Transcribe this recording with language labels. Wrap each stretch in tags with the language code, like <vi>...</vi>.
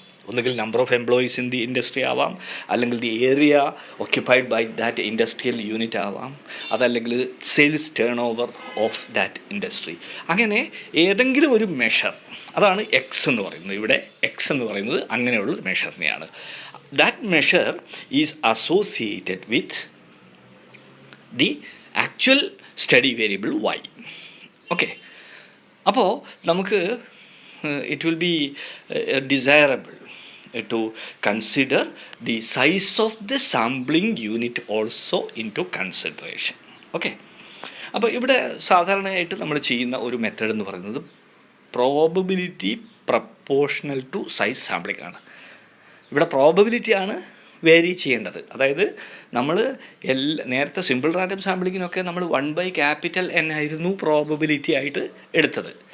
<ml>ഒന്നുകിൽ</ml> <en>number of employees in the industry</en> <ml>ആവാം, അല്ലെങ്കിൽ</ml> <en>the area occupied by that industrial unit</en> <ml>ആവാം, അതല്ലെങ്കിൽ</ml> <en>Sales turnover of that industry.</en> <ml>അങ്ങനെ ഏതെങ്കിലും ഒരു മെഷർ, അതാണ് എക്സ് എന്ന് പറയുന്നത്. ഇവിടെ എക്സ് എന്ന് പറയുന്നത് അങ്ങനെയുള്ള മെഷറിനെയാണ്.</ml> <en>That measure is associated with the actual study variable Y.</en> <ml>Okay, അപ്പോൾ നമുക്ക്</ml> <en>it will be desirable to consider the size of the sampling unit also into consideration.</en> <ml>Okay, അപ്പോൾ ഇവിടെ സാധാരണയായിട്ട് നമ്മൾ ചെയ്യുന്ന ഒരു മെത്തേഡ് എന്ന് പറയുന്നത് probability proportional to size sampling ആണ്. ഇവിടെ പ്രോബബിലിറ്റിയാണ് വേരി ചെയ്യേണ്ടത്. അതായത് നമ്മൾ നേരത്തെ സിമ്പിൾ റാൻഡം സാമ്പിളിങ്ങിനൊക്കെ നമ്മൾ 1/N ആയിരുന്നു പ്രോബബിലിറ്റി ആയിട്ട് എടുത്തത്.</ml>